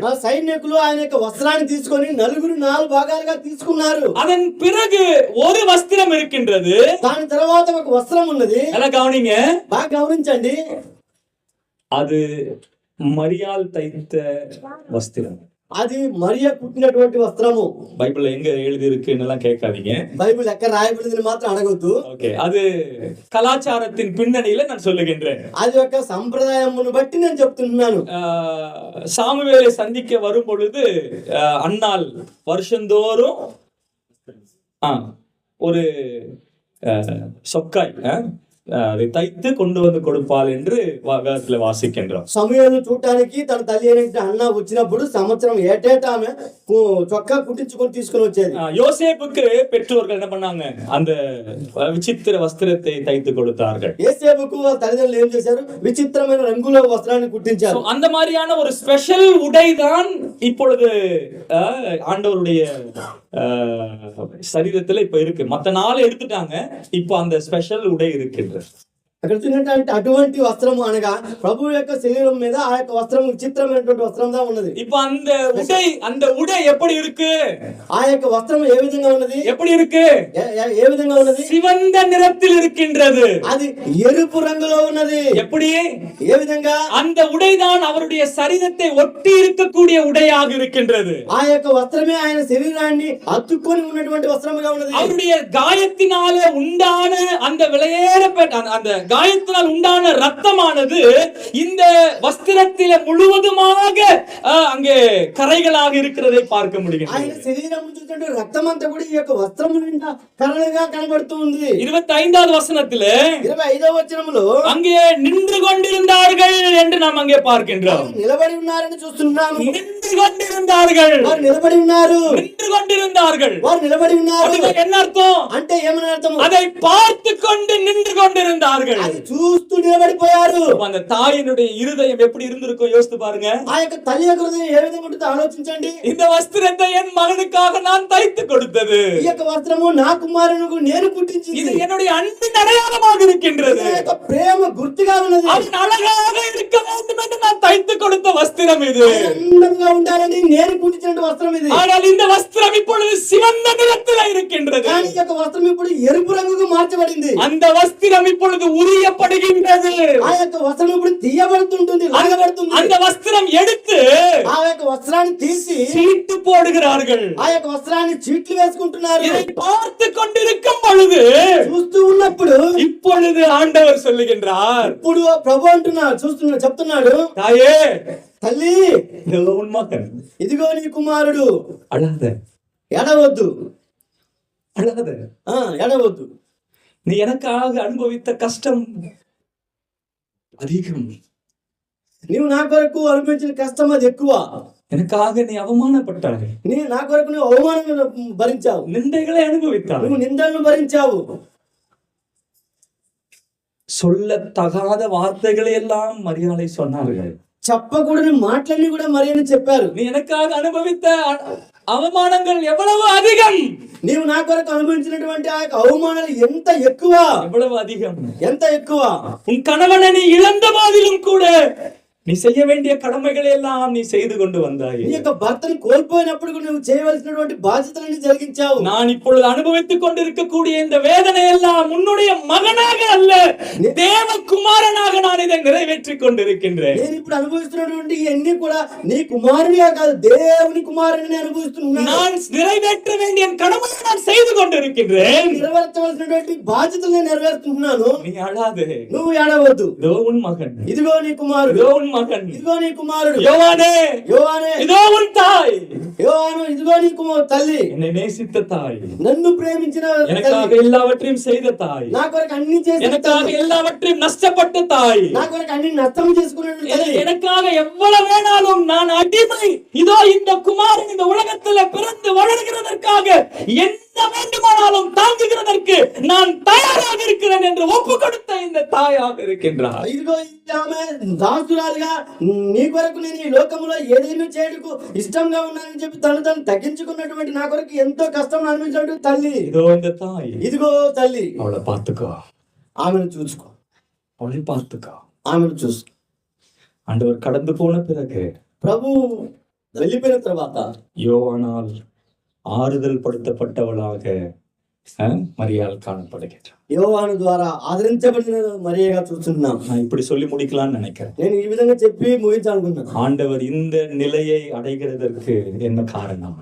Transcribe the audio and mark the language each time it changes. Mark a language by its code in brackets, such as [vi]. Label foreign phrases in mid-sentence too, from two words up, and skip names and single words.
[te] ఆ సైనికులు ఆయన యొక్క వస్త్రాన్ని తీసుకొని నలుగురు 4 భాగాలుగా తీసుకున్నారు. [ta] அதன் பிறகு ஒரு வஸ்திரம் இருக்கின்றது. [te] దాని తర్వాత ఒక వస్త్రం ఉన్నది. [ta] ఎలా கவனிங்க, [te] బాగా గమనించండి. [ta] அது மரியாள் தைத்த வஸ்திரம். [te] అది మరియ కుట్టినటువంటి వస్త్రము. [ta] பைபிள்ல எங்க எழுதி இருக்குன்னு கேட்காதீங்க. [te] బైబిల్ ఎక్కడ రాయబడిందని మాత్రం అడగొద్దు. [ta] ஓகே, அது கலாச்சாரத்தின் பின்னணியில நான் சொல்லுகின்றேன். [te] అది ఒక సంప్రదాయమును బట్టి నేను చెప్తున్నాను. [ta] சாமுவேலை சந்திக்க வரும் பொழுது அன்னாள் வருஷந்தோறும் ஒரு சொக்காய் அதை தைத்து கொண்டு வந்து கொடுப்பாள் என்று வேதத்துல வாசிக்கின்றோம். [te] సమూయేలును చూడటానికి తన తల్లి అయిన అన్న వచ్చినప్పుడు సంవత్సరం ఏటేటా ఆమె చొక్కా కుట్టించుకొని తీసుకొని వచ్చేది. [ta] யோசேப்புக்கு பெற்றோர்கள் என்ன பண்ணாங்க? அந்த விசித்திர வஸ்திரத்தை தைத்து கொடுத்தார்கள். [te] யோசேப்புకు వాళ్ళ తల్లిదండ్రులు ఏం చేశారు? విచిత్రమైన రంగుల వస్త్రాన్ని కుట్టించారు. [ta] அந்த மாதிரியான ஒரு ஸ்பெஷல் உடைதான் இப்பொழுது ஆண்டவருடைய சரீரத்துல இப்ப இருக்கு. மத்த 4 எடுத்துட்டாங்க, இப்ப அந்த ஸ்பெஷல் உடை இருக்கின்றது. [te] అక్కడ చూసినట్టు అటువంటి వస్త్రము అనగా ప్రభు యొక్క శరీరం మీద ఆ యొక్క వస్త్రం విచిత్రమైనటువంటి వస్త్రంగా ఉన్నది. [ta] இப்ப அந்த உடை எப்படி இருக்கு? [te] ఆ యొక్క వస్త్రం ఏ విధంగా ఉన్నది? [ta] எப்படி இருக்கு? [te] ఏ విధంగా ఉన్నది? [ta] சிவந்த நிறத்தில் இருக்கின்றது. [te] అది ఎరుపు రంగులో ఉన్నది. [ta] எப்படி? [te] ఏ విధంగా? [ta] அந்த உடைதான் அவருடைய சரீரத்தை ஒட்டி இருக்கக்கூடிய உடையாக இருக்கின்றது. [te] ఆ యొక్క వస్త్రమే ఆయన శరీరాన్ని అతుక్కొని ఉన్నటువంటి వస్త్రముగా ఉన్నది. [ta] அவருடைய காயத்தினாலே உண்டான அந்த விலையேறப்பட்ட அந்த காயத்தினால் உண்டான ரத்தமானது இந்த வஸ்திரத்தில முழுவதுமாக அங்கே கரைகளாக இருக்கிறதை பார்க்க முடியும். [te] ఆయన శరీరం చూస్తుంటే రక్తం అంతా కూడా ఈ యొక్క వస్త్రము నిండా కరలుగా కనబడుతుంది. [ta] 25வது வசனத்திலே [te] 25వ వచనములో [ta] அங்கே நின்று கொண்டிருந்தார்கள் என்று நாம் அங்கே பார்க்கின்றோம். [te] నిలబడి ఉన్నారని చూస్తున్నాము. [ta] நின்று கொண்டிருந்தார்கள். [te] వారు నిలబడి ఉన్నారు. [ta] நின்று கொண்டிருந்தார்கள். [te] వారు నిలబడి ఉన్నారు. [ta] என்ன அர்த்தம்? [te] అంటే ఏమని అర్థం? [ta] அதை பார்த்து கொண்டு நின்று கொண்டிருந்தார்கள். [te] అది చూస్తూ నిలబడిపోయారు. [ta] அந்த தாயினுடைய இருதயம் எப்படி இருந்திருக்கும் யோசித்து பாருங்க. [te] ఆ యొక్క తల్లి యొక్క హృదయం ఏ విధంగా ఉంటుందో ఆలోచించండి. [ta] இந்த వస్త్రத்தை என் மகனுக்காக நான் தைத்து கொடுத்தது. [te] ఈ యొక్క వస్త్రము నా కుమారునికి నేను కుట్టించింది. [ta] இது என்னுடைய அன்பின் அடையாளமாக இருக்கின்றது. [te] ఈ యొక్క ప్రేమ గుర్తుగా ఉన్నది. [ta] அவன் அழகாக இருக்க வேண்டும் என்று நான் தைத்து கொடுத்த வஸ்திரம் இது. [te] అందంగా ఉండాలని నేను కుట్టించిన వస్త్రం ఇది. [ta] ஆனால் இந்த வஸ்திரம் இப்பொழுது சிவந்த நிறத்தில் இருக்கின்றது. [te] కానీ ఈ యొక్క వస్త్రం ఇప్పుడు ఎరుపు రంగుకు మార్చబడింది. [ta] அந்த வஸ்திரம் இப்பொழுது உரியப்படுகின்றது. [te] ఆ యొక్క వస్త్రం ఇప్పుడు తీయబడుతుంటుంది, లాగబడుతుంది. [ta] அந்த வஸ்திரம் எடுத்து [te] ఆ యొక్క వస్త్రాన్ని తీసి [ta] சீட்டு போடுகிறார்கள். [te] ఆ యొక్క వస్త్రాన్ని చీట్లు వేసుకుంటున్నారు. [ta] இதை பார்த்து கொண்டிருக்கும் பொழுது, [te] చూస్తూ ఉన్నప్పుడు [ta] இப்பொழுது ஆண்டவர் சொல்லுகின்றார், [te] ఇప్పుడు ప్రభు అంటున్నాడు, చెప్తున్నాడు, [ta] தாயே, [te] తల్లి, [ta] உன் மகன், [te] ఇదిగో నీ కుమారుడు. [ta] அழாத, [te] ఎడవద్దు, [ta] அழாத. [te] ఎడవద్దు. [ta] நீ எனக்காக அனுபவித்த கஷ்டம் அதிகம். [te] నీవు నా కొరకు అనుభవించిన కష్టం అది ఎక్కువ. [ta] எனக்காக நீ அவமானப்பட்டாய். [te] నా కొరకు నువ్వు అవమానం భరించావు. [ta] நிந்தைகளை அனுபவித்தாய். [te] నువ్వు నిందలను భరించావు. [ta] சொல்லத்தகாத வார்த்தைகளை எல்லாம் மரியாதை சொன்னார்கள். [te] చెప్పకూడని మాటలన్నీ కూడా మరియని చెప్పారు. [ta] நீ எனக்காக அனுபவித்த அவமானங்கள் எவ்வளவு அதிகம். [te] నీవు నా కొరకు అనుభవించినటువంటి ఆ యొక్క అవమానాలు ఎంత ఎక్కువ, [ta] எவ்வளவு அதிகம். [te] ఎంత ఎక్కువ. [ta] உன் கணவனை நீ இழந்த போதிலும் கூட நீ செய்ய வேண்டிய கடமைகளை எல்லாம் நீ செய்து கொண்டு வந்தாய். [te] నీ యొక్క భర్తను కోల్పోయినప్పుడు కూడా నువ్వు చేయవలసినటువంటి బాధ్యతలను జరిగించావు. [ta] நான் இப்பொழுது அனுபவித்துக் கொண்டிருக்கக்கூடிய இந்த வேதனை எல்லாம் உன்னுடைய மகனாக அல்ல, தேவகுமாரனாக நான் இதை நிறைவேற்றிக் கொண்டிருக்கின்றேன். [te] నేను ఇప్పుడు అనుభవిస్తున్నటువంటి ఇవన్నీ కూడా నీ కుమారునిగా కాదు, దేవుని కుమారుని అనుభవిస్తున్నాను. [ta] நான் நிறைவேற்ற வேண்டிய கடமையை நான் செய்து கொண்டிருக்கின்றேன். [te] నెరవేర్చవలసినటువంటి బాధ్యతలను నెరవేరుతున్నాను. [ta] நீ அழாதே, [te] నువ్వు ఏడవద్దు. [ta] இதோ உன் மகன், [te] ఇదిగో నీ కుమారుడు, [ta] இதோ உன் மகன், [te] ఇదిగో నీ కుమారుడు. [ta] யோவானே, [te] యోహానే, [ta] இதோ உன் தாய், [te] యోహాను, ఇదిగో నీ తల్లి, [ta] என்னை நேசித்த தாய், [te] నన్ను ప్రేమించిన [ta] எனக்காக [te] తల్లి, [ta] எல்லாவற்றையும் செய்த தாய், [te] నా కొరకు అన్ని చేసిన [ta] எனக்காக [te] తల్లి, [ta] எல்லாவற்றையும் நஷ்டப்பட்ட தாய், [te] నా కొరకు అన్ని నష్టం చేసుకున్న తల్లి, [ta] எனக்காக எவ்வளவு வேணாலும் நான் அடிமை. இதோ இந்த குமாரன் இந்த உலகத்துல பிறந்து வளர்கிறதற்காக என்ன வேண்டுமானாலும் தாங்குகிறதற்கு நான் தயாராக இருக்கிறேன் என்று ஒப்பு கொடுத்த இந்த தாயாக இருக்கின்றார். [te] ఇదిగో ఆమె దాసురాలుగా నీ కొరకు నేను ఈ లోకంలో ఏదైనా చేయడానికి ఇష్టంగా ఉన్నానని చెప్పి తను తగ్గించుకున్నటువంటి నా కొరకు ఎంతో కష్టం అనిపించినటువంటి తల్లి. [ta] இதோ இந்த தாய், [te] ఇదిగో తల్లి, [ta] அவளை பார்த்துக்கோ, [te] ఆమెను చూసుకో, [ta] அவளை பார்த்துக்கோ. [te] ఆమెను చూసుకో. [ta] ஆண்டவர் கடந்து போன பிறகு [te] ప్రభు వెళ్ళిపోయిన తర్వాత [ta] யோவானால் ஆறுதல் படுத்தப்பட்டவளாக மரியாள் காணப்படுகிறார். [te] యోహాను ద్వారా ఆదరించబడిన మరియగా చూస్తున్నాం. [ta] நான் இப்படி சொல்லி முடிக்கலாம்னு நினைக்கிறேன். [te] నేను ఈ విధంగా చెప్పి ముగించాలనుకున్నాను. [ta] ஆண்டவர் இந்த நிலையை அடைகிறதற்கு என்ன காரணம்?